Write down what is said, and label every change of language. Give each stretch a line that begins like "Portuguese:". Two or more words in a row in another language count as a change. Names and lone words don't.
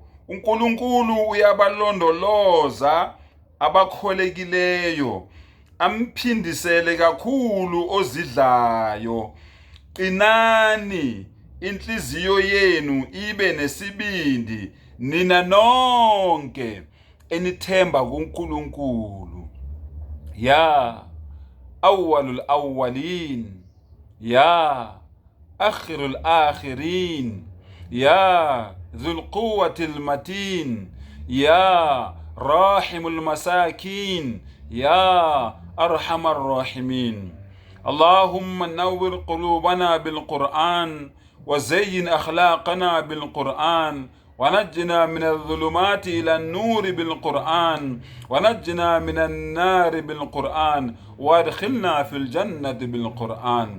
Zulu: uNkulunkulu uyabalondoloza abakholekileyo, amphindisele kakhulu ozidlayo. Qinani, inhliziyo yenu ibe nesibindi, nina nonke enithemba kuNkulunkulu.
Arabic: يا أول الأولين يا آخر الآخرين يا ذا القوة المتين يا راحم المساكين يا أرحم الراحمين. اللهم نور قلوبنا بالقرآن وزين أخلاقنا بالقرآن ونجنا من الظلمات إلى النور بالقرآن ونجنا من النار بالقرآن وادخلنا في الجنة بالقرآن.